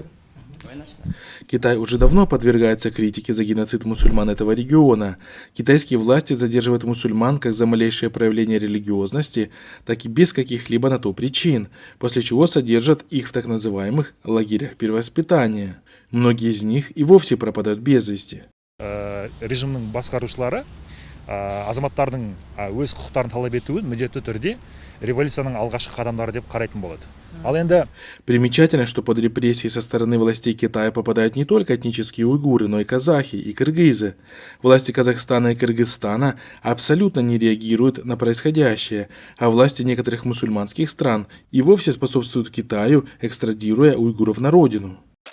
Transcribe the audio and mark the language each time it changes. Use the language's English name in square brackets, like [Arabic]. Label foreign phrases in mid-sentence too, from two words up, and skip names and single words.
[Russian] Китай уже давно подвергается критике за геноцид мусульман этого региона. Китайские власти задерживают мусульман как за малейшее проявление религиозности, так и без каких-либо на то причин, после чего содержат их в так называемых лагерях перевоспитания. Многие из них и вовсе пропадают без вести. [Kazakh] Режимнің басқарушылары азаматтардың өз құқықтарын талап етуін міндетті түрде революцияның алғашқы қадамдары деп қарайтын болады. Ал енді [Russian] Примечательно, что под репрессии со стороны властей Китая попадают не только этнические уйгуры, но и казахи и кыргызы. Власти Казахстана и Кыргызстана абсолютно не реагируют на происходящее, а власти некоторых мусульманских стран и вовсе способствуют Китаю, экстрадируя уйгуров на родину.